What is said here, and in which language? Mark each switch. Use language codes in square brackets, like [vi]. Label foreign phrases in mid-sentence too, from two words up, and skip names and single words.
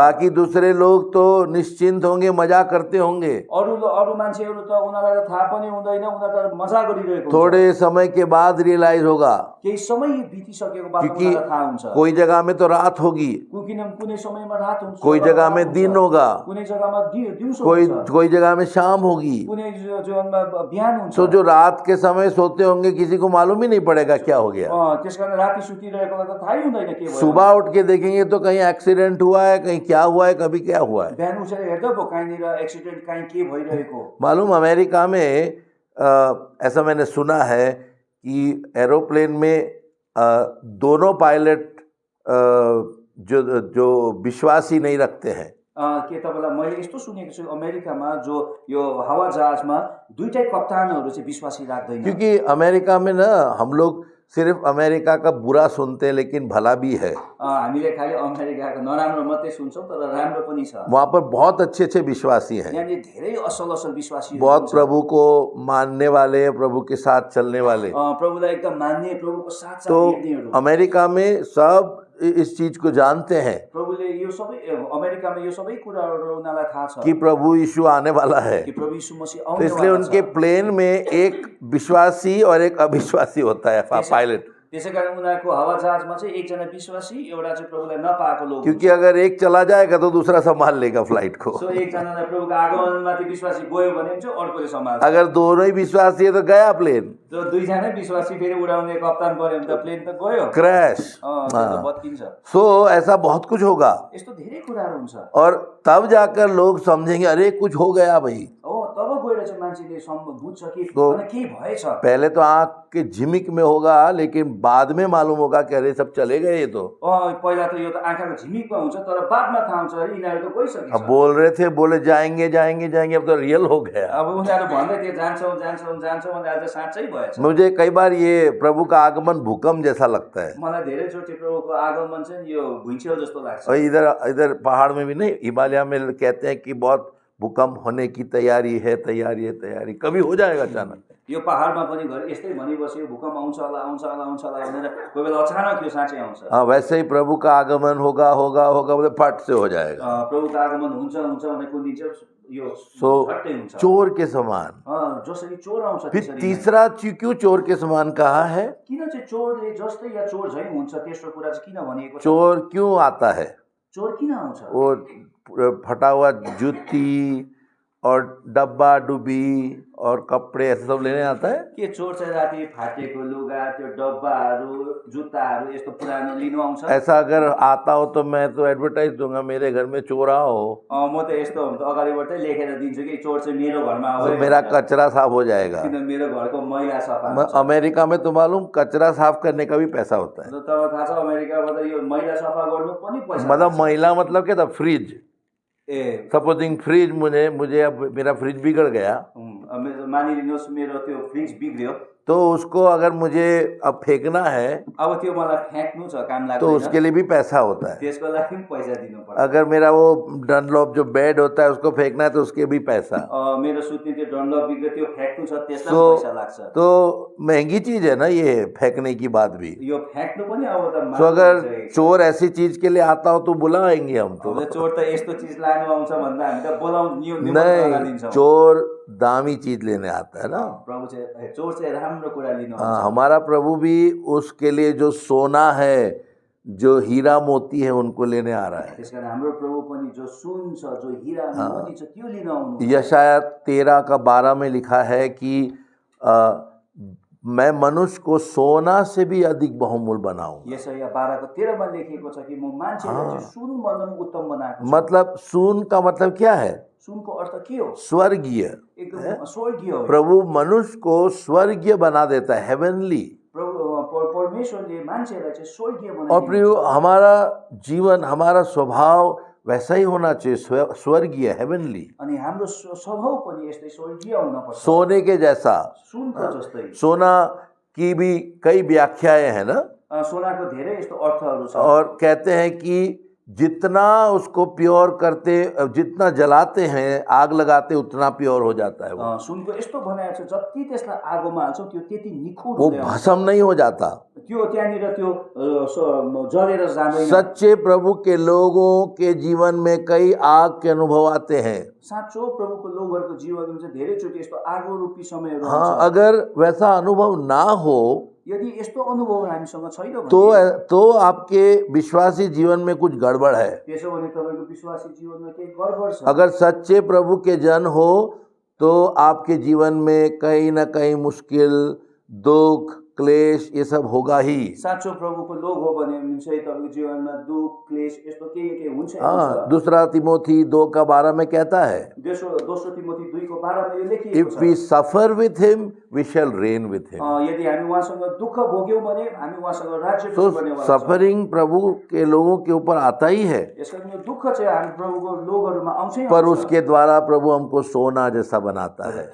[hi] बाकी दूसरे लोग तो निश्चिंत होंगे, मजा करते होंगे। [ne] अरू मान्छेहरू त उनीहरूलाई थाहा पनि हुँदैन, उनीहरू त मजा गरिरहेको हुन्छ। [hi] थोड़े समय के बाद रियलाइज होगा, [ne] केही समय बितिसकेको बाद उनीहरूलाई थाहा हुन्छ। [hi] कोई जगह में तो रात होगी, [ne] कुनै समयमा रात हुन्छ, [hi] कोई जगह में दिन होगा, [ne] कुनै जग्गामा दिउँसो हुन्छ, [hi] कोई जगह में शाम होगी। [ne] कुनै जीवनमा बिहान हुन्छ। [hi] तो जो रात के समय सोते होंगे किसी को मालूम ही नहीं पड़ेगा क्या हो गया। [ne] त्यसकारण राति सुतिरहेकोलाई त थाहै हुँदैन के भयो। [hi] सुबह उठ के देखेंगे तो कहीं एक्सीडेंट हुआ है, कहीं क्या हुआ है, कभी क्या हुआ है। [ne] बिहान उठेर हेर्दा भयो कहीँनिर एक्सिडेन्ट कहीँ के भइरहेको। [hi] मालूम अमेरिका में ऐसा मैंने सुना है कि एरोप्लेन में दोनों पायलट जो विश्वासी नहीं रखते हैं। [ne] के तपाईँलाई मैले यस्तो सुनेको छु, अमेरिकामा जो यो हवाजहाजमा दुईटै कप्तानहरू चाहिँ विश्वासी राख्दैन। [hi] क्योंकि अमेरिका में ना हम लोग सिर्फ अमेरिका का बुरा सुनते हैं, लेकिन भला भी है। [ne] हामीले खाली अमेरिकाको नराम्रो मात्रै सुन्छौँ, तर राम्रो पनि छ। [hi] वहाँ पर बहुत अच्छे अच्छे विश्वासी हैं, [ne] यानी धेरै असल असल विश्वासी, [hi] बहुत प्रभु को मानने वाले, प्रभु के साथ चलने वाले। [ne] प्रभुलाई एकदम मान्ने, प्रभुको साथ तो हिँड्नेहरू। [hi] अमेरिका में सब इस चीज को जानते हैं [ne] प्रभुले यो सबै अमेरिकामा यो सबै कुराहरू उनीहरूलाई थाहा छ [hi] कि प्रभु यीशु आने वाला है। [ne] कि प्रभु यीशु मसीह तो आउने इसलिए वाला उनके छ। [hi] प्लेन में एक विश्वासी और एक अविश्वासी होता है पायलट। [ne] त्यसै कारण उनीहरूको हवाजहाजमा चाहिँ एकजना विश्वासी एउटा चाहिँ प्रभुलाई नपाएको लोक [hi] क्योंकि अगर एक चला जाएगा तो दूसरा संभाल लेगा फ्लाइट को। [ne] सो एकजनालाई प्रभुको आगमनमाथि विश्वासी गयो भने चाहिँ अर्कोले सम्हाल्छ। [hi] अगर दोनों ही विश्वासी है तो गया प्लेन, [ne] जो दुईजना विश्वासी फेरि उडाउने कप्तान बन्यो भने त प्लेन त गयो, [hi] क्रैश। [ne] त्यो त भत्किन्छ। [hi] सो ऐसा बहुत कुछ होगा [ne] यस्तो धेरै कुराहरू हुन्छ। [hi] और तब जाकर लोग समझेंगे अरे कुछ हो गया भाई। [ne] हो तब गएर चाहिँ मान्छेले बुझ्छ कि तो अनि केही भएछ। [hi] पहले तो आंख के झिमिक में होगा, लेकिन बाद में मालूम होगा कि अरे सब चले गए ये तो। [ne] पहिला त यो त आँखाको झिमिकमा हुन्छ, तर बादमा थाहा हुन्छ अरे यिनीहरू त गइसकेछ। [hi] अब बोल रहे थे, बोले जाएंगे जाएंगे जाएंगे, अब तो रियल हो गया। [ne] अब उनीहरू भन्दै थिए जान्छौँ जान्छौँ जान्छौँ भने आज साँच्चै भएछ। [hi] मुझे कई बार ये प्रभु का आगमन भूकंप जैसा लगता है। [ne] मलाई धेरैचोटि प्रभुको आगमन चाहिँ यो भुइँचेल जस्तो लाग्छ। [hi] और इधर इधर पहाड़ में भी नहीं, हिमालय में कहते हैं कि बहुत भूकंप होने की तैयारी है, तैयारी है, तैयारी कभी हो जाएगा अचानक। [ne] यो पहाडमा पनि घर यस्तै भनिबस्यो भूकम्प आउँछ होला आउँछ होला आउँछ होला भनेर कोही बेला अचानक यो साँच्चै आउँछ। [hi] हाँ, वैसे ही प्रभु का आगमन होगा होगा होगा, बोले फट से हो जाएगा। [ne] प्रभुको आगमन हुन्छ हुन्छ भने कुन दिन चाहिँ यो सो झट्टै हुन्छ, [hi] चोर के समान। [ne] जसरी चोर आउँछ फिर त्यसरी। [hi] तीसरा क्यों चोर के समान कहा है? [ne] किन चाहिँ चोरले जस्तै या चोर झैँ हुन्छ, तेस्रो कुरा चाहिँ किन भनिएको छ? [hi] चोर क्यों आता है? [ne] चोर किन आउँछ? [hi] वो फटा हुआ जूती और डब्बा डुबी और कपड़े ऐसे सब लेने आता है। [ne] के चोर चाहिँ राति फाटेको लुगा, त्यो डब्बाहरू, जुत्ताहरू यस्तो पुरानो लिनु आउँछ? [hi] ऐसा अगर आता हो तो मैं तो एडवर्टाइज दूंगा, मेरे घर में चोर आओ, [ne] म त यस्तो हो भने त अगाडिबाटै लेखेर दिन्छु कि चोर चाहिँ मेरो घरमा तो आयो, [hi] मेरा कचरा साफ हो जाएगा। [ne] किन मेरो घरको मैला सफा हुन्छ। [hi] अमेरिका में तो मालूम कचरा साफ करने का भी पैसा होता है। [ne] तपाईँ थाहा छ अमेरिकामा त यो मैला सफा गर्नु पनि पैसा [hi] मतलब महिला मतलब क्या था, फ्रिज। ए सपोजिंग फ्रिज मुझे अब मेरा फ्रिज बिगड़ गया, [ne] मानिलिनुहोस् मेरो त्यो फ्रिज बिग्रियो, [hi] तो उसको अगर मुझे अब फेंकना है [ne] अब त्यो मलाई फ्याँक्नु छ, काम तो लाग्दैन, [hi] उसके लिए भी पैसा होता है। [ne] त्यसको लागि पनि पैसा दिनुपर्छ। [hi] अगर मेरा वो डनलॉप जो बेड होता है उसको फेंकना है तो उसके भी पैसा। [ne] मेरो सुत्ने त्यो डन्लप बिग्रियो, त्यो फ्याँक्नु छ, त्यसलाई तो पैसा लाग्छ। [hi] तो महंगी चीज है ना ये फेंकने की बात भी। [ne] यो फ्याँक्नु पनि अब त [hi] तो अगर चोर ऐसी चीज के लिए आता हो तो बुलाएंगे हम तो। [ne] चोर त यस्तो चिज लानु आउँछ भन्दा हामी त बोलाउनु [hi] नहीं, चोर दामी चीज लेने आता है ना। [ne] प्रभु चाहिँ चोर चाहिँ राम्रो कुरा लिनु आउँछ। [hi] हाँ, हमारा प्रभु भी उसके लिए जो सोना है, जो हीरा मोती है, उनको लेने आ रहा है। [ne] त्यसकारण हाम्रो प्रभु पनि जो सुन छ, जो हिरा मोती छ, त्यो लिन आउनु। [hi] यशाया 13:12 में लिखा है कि मैं मनुष्य को सोना से भी अधिक बहुमूल्य बनाऊं। [ne] यशाया 12:13 मा लेखिएको छ कि म मान्छेलाई चाहिँ सुन भन्दा पनि उत्तम बनाएको छु। [hi] मतलब सुन का मतलब क्या है? [ne] सुनको अर्थ के हो? [hi] स्वर्गीय। [ne] एकदम स्वर्गीय हो। [hi] प्रभु मनुष्य को स्वर्गीय बना देता है, हेवनली। [ne] प्रभु परमेश्वरले मान्छेलाई चाहिँ स्वर्गीय और बनाइदिन्छ। [hi] प्रिय, हमारा जीवन, हमारा स्वभाव वैसा ही होना चाहिए, स्वर्गीय, हेवनली, [ne] अनि हाम्रो स्वभाव पनि यस्तै स्वर्गीय हुनुपर्छ, [hi] सोने के जैसा। [ne] सुनको जस्तै। [hi] सोना की भी कई व्याख्याएं हैं ना, [ne] सोनाको धेरै यस्तो अर्थहरू छ। [hi] और कहते हैं कि जितना उसको प्योर करते, जितना जलाते हैं, आग लगाते, उतना प्योर हो जाता है वो। [ne] सुनको यस्तो बनाएको छ जति त्यसलाई आगोमा हाल्छौ त्यो त्यति निखुर वो हुँदै आउँछ। [hi] भस्म नहीं हो जाता। [ne] त्यो त्यहाँनिर त्यो जलेर जाँदैन। [hi] सच्चे प्रभु के लोगों के जीवन में कई आग के अनुभव आते हैं। [ne] साँचो प्रभुको लोगहरूको जीवनमा चाहिँ धेरैचोटि यस्तो आगो रूपी समयहरू हाँ, आउँछ। [hi] अगर वैसा अनुभव ना हो [ne] यदि यस्तो अनुभव हामीसँग छैन भने [hi] तो आपके विश्वासी जीवन में कुछ गड़बड़ है। [ne] त्यसो भने तपाईको विश्वासी जीवनमा केही गडबड छ। [hi] अगर सच्चे प्रभु के जन हो तो आपके जीवन में कहीं ना कहीं मुश्किल, दुख, क्लेश ये सब होगा ही। [ne] साँचो प्रभुको लोग हो भने चाहिँ तपाईको जीवनमा दुख, क्लेश यस्तो केही केही हुन्छ। [hi] हाँ, दूसरा तिमोथी 2:12 में कहता है, [ne] दोस्रो तिमोथी 2:12 में यो लेखिएको [en] if we suffer with him we shall reign with him. [ne] यदि हामी उहाँसँग दुःख भोग्यौँ भने हामी उहाँसँग राज्य तो बन्नेवाला छौँ। [hi] सफरिंग प्रभु के लोगों के ऊपर आता ही है, [ne] यसकारण यो दुःख चाहिँ हामी प्रभुको लोगहरूमा आउँछै पर आउँछ। [hi] उसके द्वारा प्रभु हमको सोना जैसा बनाता है।